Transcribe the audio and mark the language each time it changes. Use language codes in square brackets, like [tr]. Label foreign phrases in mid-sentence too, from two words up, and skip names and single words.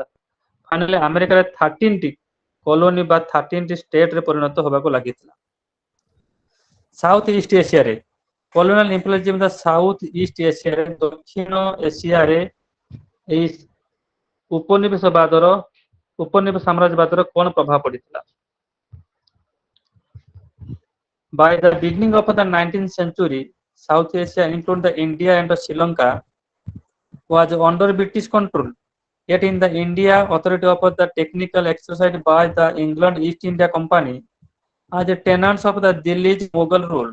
[or] ଫାଇନାଲି ଆମେରିକାରେ 13ଟି କଲୋନି ବା 13ଟି ଷ୍ଟେଟରେ ପରିଣତ ହେବାକୁ ଲାଗିଥିଲା। ସାଉଥ ଇଷ୍ଟ ଏସିଆରେ [en] colonial imperialism [or] ସାଉଥ ଇଷ୍ଟ ଏସିଆରେ ଦକ୍ଷିଣ ଏସିଆରେ ଏହି ଉପନିବେଶ ସାମ୍ରାଜ୍ୟବାଦର କଣ ପ୍ରଭାବ ପଡିଥିଲା? [en] By the beginning of the 19th century, South Asia, including the India and Sri Lanka, was under British control. Yet in the India, authority of the technical exercised by the England East India Company as the tenants of the Delhi's Mughal rule.